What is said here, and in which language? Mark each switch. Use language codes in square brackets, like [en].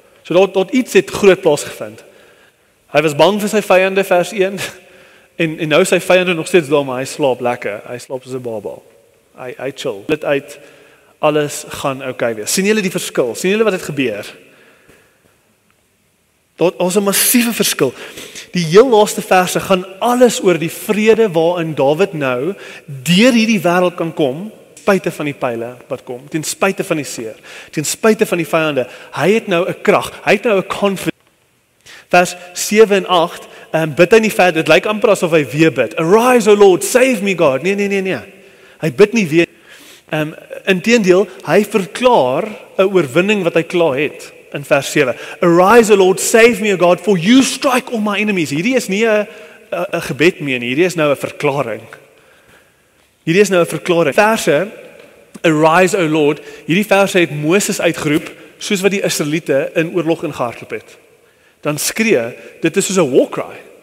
[af] So daar iets het groot plaasgevind. Hy was bang vir sy vyande, vers 1, en nou sy vyande nog steeds daar, maar hy slaap lekker, hy slaap soos 'n baba. Hy chill. Dit uit, alles gaan okay wees. Sien julle die verskil? Sien julle wat het gebeur? Daar is 'n massiewe verskil. Die heel laaste verse gaan alles oor die vrede waarin Dawid nou deur hierdie wêreld kan kom, ten spyte van die pile wat kom, ten spyte van die seer, ten spyte van die vyande. Hy het nou 'n krag, hy het nou 'n confidence. Vers 7 en 8, bid hy nie verder, dit lyk amper asof hy weer bid. [en] Arise, O Lord, save me God. [af] Nee. Hy bid nie weer. Inteendeel, hy verklaar 'n oorwinning wat hy klaar het. in vers 7. [en] Arise, O Lord, save me, O God, for you strike all my enemies. [af] Hierdie is nie 'n gebed meer nie, hierdie is nou 'n verklaring. Hierdie is nou 'n verklaring. Verse, [en] arise, O Lord, [af] hierdie verse het Moses uitgeroep, soos wat die Israeliete in oorlog ingehardloop het. Dan skree, dit is soos 'n war cry.